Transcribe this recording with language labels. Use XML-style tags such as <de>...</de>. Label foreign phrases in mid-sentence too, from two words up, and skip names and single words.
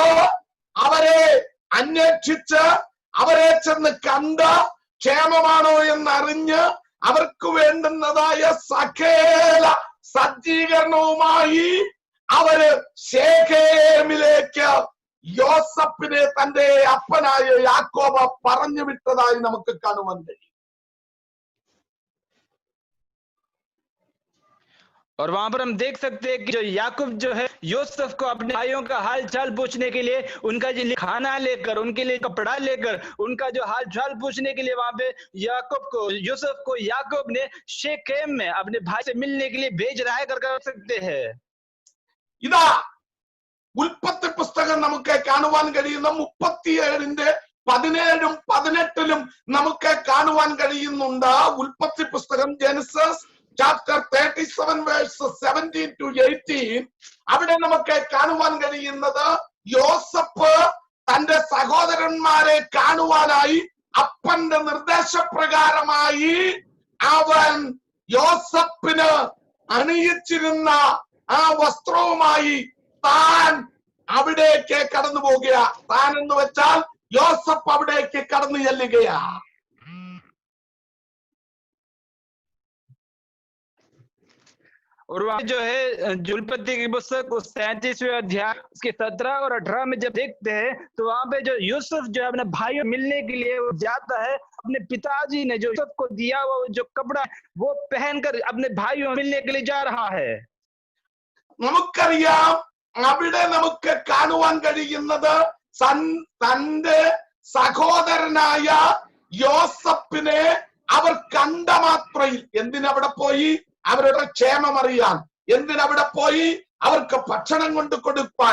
<ml>അവരെ അന്വേഷിച്ച് അവരെ ചെന്ന് കണ്ട് ക്ഷേമമാണോ എന്നറിഞ്ഞ് അവർക്ക് വേണ്ടുന്നതായ സകല സജ്ജീകരണവുമായി അവര് ശേഖേമിലേക്ക് യോസഫിനെ തന്റെ അപ്പനായ യാക്കോബ് പറഞ്ഞു വിട്ടതായി നമുക്ക് കാണുവാൻ കഴിയും.</ml> <hi>और वहां पर हम देख सकते हैं कि जो याकूब जो है यूसुफ को अपने भाइयों का हाल चाल पूछने के लिए, उनका जो खाना लेकर, उनके लिए कपड़ा लेकर, उनका जो हाल चाल पूछने के लिए वहां पे यूसुफ को याकूब ने शेकेम में अपने भाई से मिलने के लिए भेज रहा है कर सकते हैं।</hi> <ml>ഇതാ ഉൽപ്പത്തി പുസ്തകം നമുക്ക് കാണുവാൻ കഴിയുന്ന 37-ന്റെ 17-ഉം 18-ലും നമുക്ക് കാണുവാൻ കഴിയുന്നുണ്ട്. ഉൽപ്പത്തി പുസ്തകം</ml> <en>ജെനസിസ് chapter 37 verses 17 to 18.</en> <ml>അവിടെ നമുക്ക് കാണുവാൻ കഴിയുന്നത് യോസഫ് തന്റെ സഹോദരന്മാരെ കാണുവാനായി അപ്പന്റെ നിർദ്ദേശപ്രകാരമായി അവൻ യോസഫിന് അണിയിച്ചിരുന്ന ആ വസ്ത്രവുമായി താൻ അവിടേക്ക് കടന്നു പോകുക. താൻ എന്ന് വെച്ചാൽ യോസഫ് അവിടേക്ക് കടന്നു ചെല്ലുകയാ.</ml> <hi>और वहां जो है उत्पत्ति की पुस्तक 37वें अध्याय उसके 17 और 18 में जब देखते हैं तो वहां पे जो यूसुफ जो है अपने भाइयों मिलने के लिए वो जाता है। अपने पिताजी ने जो यूसुफ को दिया वो जो कपड़ा वो पहनकर अपने भाइयों मिलने के लिए जा रहा है।</hi> <ml>നമുക്കറിയാം അവിടെ നമുക്ക് കാണുവാൻ കഴിയുന്നത് തന്റെ സഹോദരനായ യോസഫിനെ അവർ കണ്ട മാത്രയിൽ എന്തിനവിടെ പോയി? അവരുടെ ക്ഷേമം അറിയാൻ. എന്തിനവിടെ പോയി? അവർക്ക് ഭക്ഷണം കൊണ്ട് കൊടുക്കാൻ.</ml>